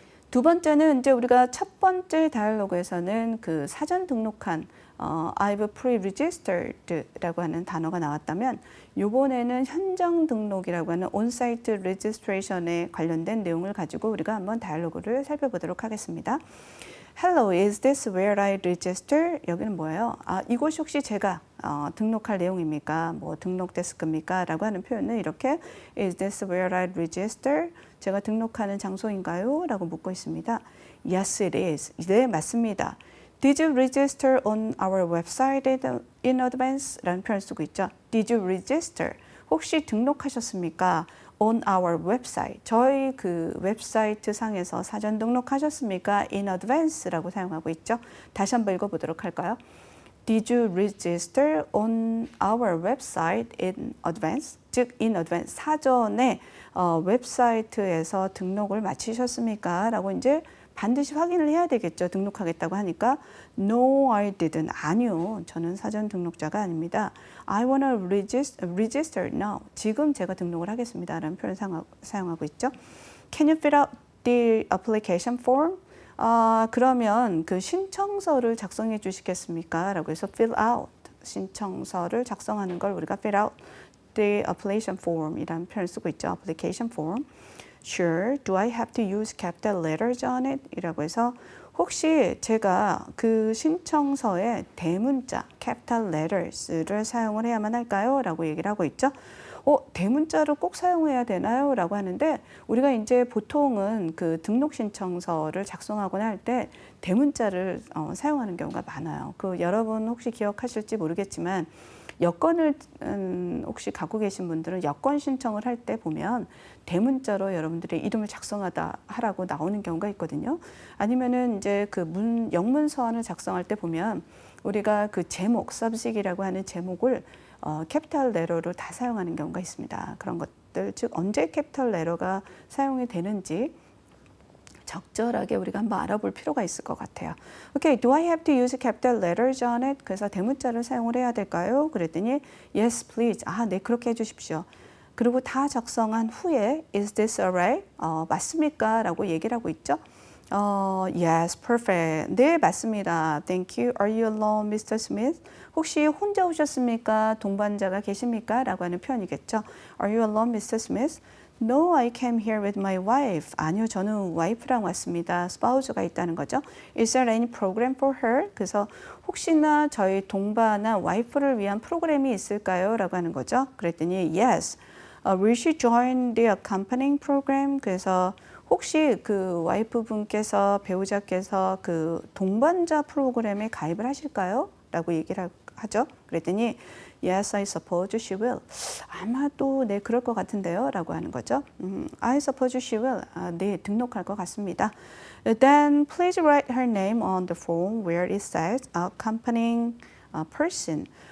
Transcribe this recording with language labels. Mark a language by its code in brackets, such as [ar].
[ko] 두 번째는 이제 우리가 첫 번째 다이얼로그에서는 그 사전 등록한 [en] I've pre-registered [ko] 라고 하는 단어가 나왔다면 이번에는 현장 등록이라고 하는 온사이트 레지스트레이션에 관련된 내용을 가지고 우리가 한번 다이얼로그를 살펴보도록 하겠습니다. [en] Hello, is this where I register? [ko] 여기는 뭐예요? 이곳이 혹시 제가 등록할 내용입니까? 뭐 등록 데스크입니까? 라고 하는 표현은 이렇게 [en] Is this where I register? [ko] 제가 등록하는 장소인가요? 라고 묻고 있습니다. [en] Yes, it is. [ko] 네, 맞습니다. [en] Did you register on our website in advance? [ko] 라는 표현을 쓰고 있죠. [en] Did you register? [ko] 혹시 등록하셨습니까? [en] On our website. [ko] 저희 그 웹사이트 상에서 사전 등록하셨습니까? [en] In advance [ko] 라고 사용하고 있죠. 다시 한번 읽어보도록 할까요? [en] Did you register on our website in advance? [ko] 즉, [en] in advance. [ko] 사전에 웹사이트에서 등록을 마치셨습니까? 라고 이제 반드시 확인을 해야 되겠죠. 등록하겠다고 하니까 [en] No, I didn't. [ko] 아니요. 저는 사전 등록자가 아닙니다. [en] I wanna register now. [ko] 지금 제가 등록을 하겠습니다. 라는 표현 사용하고 있죠. [en] Can you fill out the application form? [ko] 그러면 그 신청서를 작성해 주시겠습니까? 라고 해서 [en] fill out. [ko] 신청서를 작성하는 걸 우리가 [en] fill out the application form [ko] 이라는 표현을 쓰고 있죠. [en] application form. Sure, do I have to use capital letters on it? [ko] 이라고 해서 혹시 제가 그 신청서에 대문자, [en] capital letters [ko] 를 사용을 해야만 할까요? 라고 얘기를 하고 있죠. 대문자를 꼭 사용해야 되나요? 라고 하는데 우리가 이제 보통은 그 등록 신청서를 작성하거나 할 때 대문자를 사용하는 경우가 많아요. 그 여러분 혹시 기억하실지 모르겠지만 여권을 혹시 갖고 계신 분들은 여권 신청을 할 때 보면 대문자로 여러분들의 이름을 하라고 나오는 경우가 있거든요. 아니면은 이제 그 영문 서한을 작성할 때 보면 우리가 그 제목, subject이라고 하는 제목을 캐피탈 레터로 다 사용하는 경우가 있습니다. 그런 것들, 즉 언제 캐피탈 레터가 사용이 되는지 적절하게 우리가 한번 알아볼 필요가 있을 것 같아요. [en] Okay, do I have to use capital letters on it? [ko] 그래서 대문자를 사용을 해야 될까요? 그랬더니 [en] yes, please. [ko] 네, 그렇게 해주십시오. 그리고 다 작성한 후에 [en] is this alright? [ko] 맞습니까? 라고 얘기를 하고 있죠. [en] Yes, perfect. [ko] 네, 맞습니다. [en] Thank you. Are you alone, Mr. Smith? [ko] 혹시 혼자 오셨습니까? 동반자가 계십니까? 라고 하는 표현이겠죠. [en] Are you alone, Mr. Smith? No, I came here with my wife. [ko] 아니요, 저는 와이프랑 왔습니다. spouse가 있다는 거죠. [en] Is there any program for her? [ko] 그래서 혹시나 저희 동반나 와이프를 위한 프로그램이 있을까요? 라고 하는 거죠. 그랬더니 [en] yes. Will she join the accompanying program? [ko] 그래서 혹시 그 와이프 분께서 배우자께서 그 동반자 프로그램에 가입을 하실까요? 라고 얘기를 하죠. 그랬더니 [en] Yes, I suppose she will. [ko] 아마도 네, 그럴 것 같은데요. 라고 하는 거죠. [en] I suppose she will. [ko] 네, 등록할 것 같습니다. [en] Then please write her name on the form where it says accompanying person.